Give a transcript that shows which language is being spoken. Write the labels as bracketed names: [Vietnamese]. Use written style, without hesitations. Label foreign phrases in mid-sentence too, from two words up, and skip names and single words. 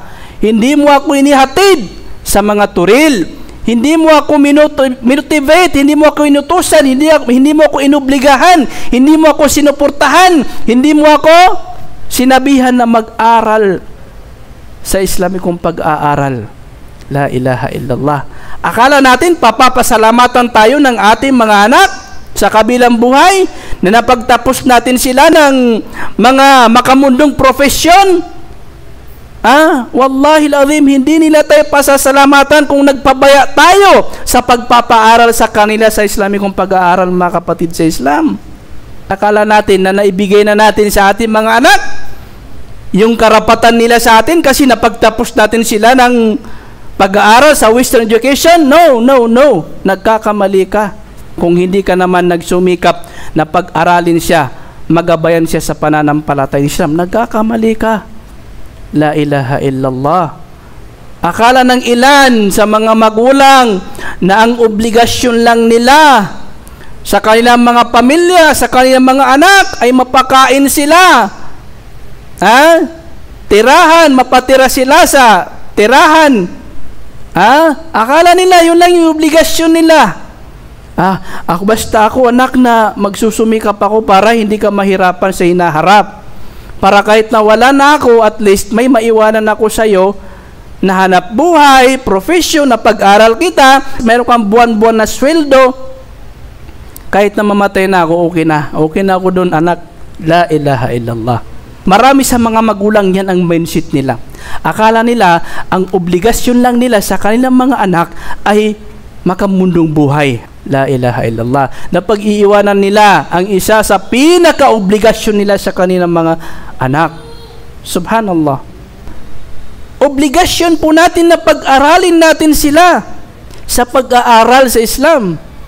[Filipino] Hindi mo ako inihatid sa mga turil. Hindi mo ako motivate, hindi mo ako inutusan, hindi mo ako inobligahan, hindi mo ako sinuportahan, hindi mo ako sinabihan na mag-aral sa Islamikong pag-aaral. [Arabic] لا إله إلا الله. [Filipino] Akala natin papapasalamatan tayo ng ating mga anak sa kabilang buhay na napagtapos natin sila ng mga makamundong profesyon. [Arabic] والله العظيم, [Filipino] hindi nila tayo pasasalamatan kung nagpabaya tayo sa pagpapaaral sa kanila sa Islamikong pag-aaral, mga kapatid sa Islam. Akala natin na naibigay na natin sa ating mga anak yung karapatan nila sa atin kasi napagtapos natin sila ng pag-aaral sa [English] Western education. [Filipino] No. Nagkakamali ka kung hindi ka naman nagsumikap na pag-aralin siya, magabayan siya sa pananampalatay ng Islam. Nagkakamali ka. [Arabic] لا إله إلا الله. [Filipino] Akala ng ilan sa mga magulang na ang obligasyon lang nila sa kanilang mga pamilya, sa kanilang mga anak ay mapakain sila. Tirahan, mapatira sila sa tirahan. Akala nila yun lang yung obligasyon nila. Basta ako anak na magsusumikap ako para hindi ka mahirapan sa hinaharap. Para kahit nawala na ako, [English] at least [Filipino] may maiwanan ako sa iyo na hanap buhay, profesyon, na pag-aral kita, meron kang buwan-buwan na sweldo. Kahit na mamatay na ako, okay na. Okay na ako doon, anak. [Arabic] لا إله إلا الله. [Filipino] Marami sa mga magulang yan ang mindset nila. Akala nila, ang obligasyon lang nila sa kanilang mga anak ay makamundong buhay. [Arabic] لا إله إلا الله. [Filipino] Na pag-iiwanan nila ang isa sa pinaka-obligasyon nila sa kanilang mga anak. Subhanallah. Obligasyon po natin na pag-aralin natin sila sa pag-aaral sa Islam.